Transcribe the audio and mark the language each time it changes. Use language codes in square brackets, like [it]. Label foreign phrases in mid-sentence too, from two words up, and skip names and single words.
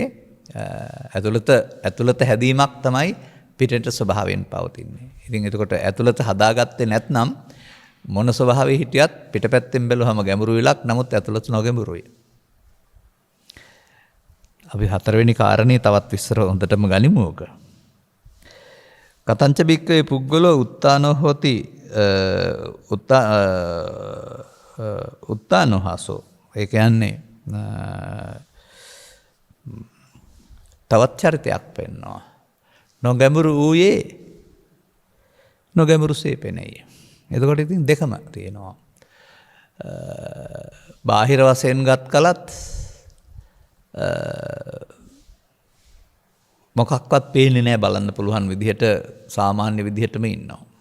[si] ඇතුළත හැදීමක් තමයි පිටට ස්වභාවයෙන් පවතින්නේ. ඉතින් එතකොට ඇතුළත හදාගත්තේ නැත්නම් මොන ස්වභාවයේ හිටියත් පිටපැත්තෙන් බැලුවම ගැඹුරු විලක් නමුත් ඇතුළත නොගැඹුරුයි. අපි හතරවෙනි කාරණේ තවත් විස්තර හොඳටම ගනිමු ඕක. [pi] කතංච බික්කේ පුද්ගලෝ උත්තානෝ හොති උත්තානෝහසෝ. [si] ඒ කියන්නේ තවත් චරිතයක් පෙන්වනවා. නොගැඹුරු වූයේ නොගැඹුරුසේ පෙනෙයි. එතකොට ඉතින් දෙකම තියෙනවා. බාහිර වශයෙන් ගත් කලත් මොකක්වත් පේන්නේ නැහැ බලන්න පුළුවන් විදිහට සාමාන්‍ය විදිහටම ඉන්නවා.